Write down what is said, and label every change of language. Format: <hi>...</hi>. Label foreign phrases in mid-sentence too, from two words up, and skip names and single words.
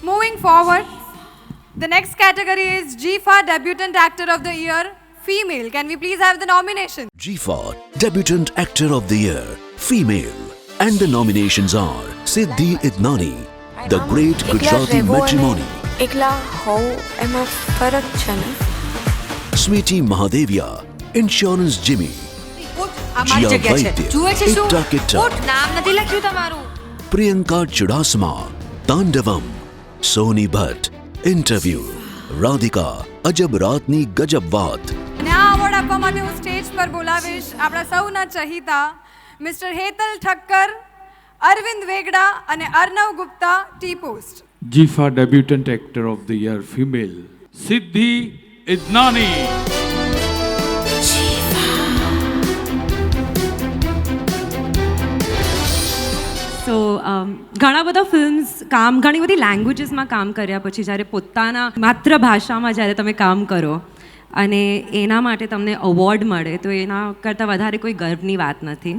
<en>Moving forward, the next category is GFA Debutant Actor of the Year, Female. Can we please have the nomination? GFA Debutant Actor of the Year, Female. And the nominations are Siddhi Idnani, The Great Gujarati Matrimony,</en> <gu>એકલા હોવ એમાં ફરક છે ને.</gu> <en>Sweetie Mahadevia, Insurance Jimmy,</en> <gu>અમારી Jia જગ્યા છે. Vaidya, જુએ છે શું? Itta Kitta, નામ નથી લખ્યું તમારું.</gu> <en>Priyanka Chudasama, Tandavam, Soni Bhatt, Interview, Radhika, Ajab Ratni Gajab Vaat.</en> <gu>અને આ અવોર્ડ આપવા માટે હું સ્ટેજ પર બોલાવીશ આપણા સૌના ચહિતા મિસ્ટર હેતલ ઠક્કર, અરવિંદ વેગડા અને અર્નવ ગુપ્તા, ટી પોસ્ટ.</gu> <en>GFA Debutant Actor of the Year, Female, Siddhi Idnani.</en> <gu>સો ઘણા બધા ફિલ્મ્સ ઘણી બધી લેંગ્વેજીસમાં કામ કર્યા પછી જ્યારે પોતાના માતૃભાષામાં જ્યારે તમે કામ કરો અને એના માટે તમને અવોર્ડ મળે તો એના કરતાં વધારે કોઈ ગર્વની વાત નથી.</gu>